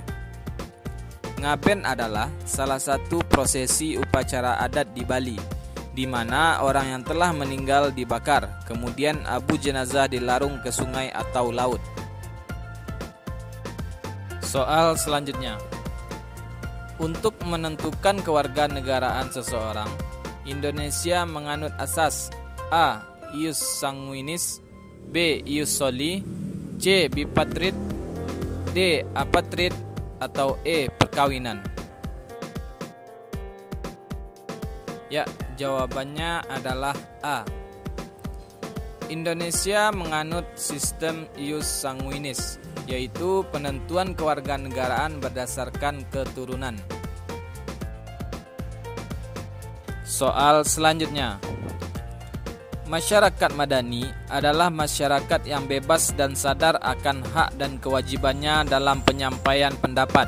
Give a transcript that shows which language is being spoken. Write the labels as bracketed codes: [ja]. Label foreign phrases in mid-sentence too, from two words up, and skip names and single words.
[id] Ngaben adalah salah satu prosesi upacara adat di Bali, di mana orang yang telah meninggal dibakar, kemudian abu jenazah dilarung ke sungai atau laut. Soal selanjutnya. Untuk menentukan kewarganegaraan seseorang, Indonesia menganut asas A. [la] Ius sanguinis, B. Ius soli, C. [id] Bipatrid, D. Apatrid, atau E. Perkawinan. Ya, jawabannya adalah A. Indonesia menganut sistem [la] ius sanguinis, [id] yaitu penentuan kewarganegaraan berdasarkan keturunan. Soal selanjutnya. Masyarakat madani adalah masyarakat yang bebas dan sadar akan hak dan kewajibannya dalam penyampaian pendapat.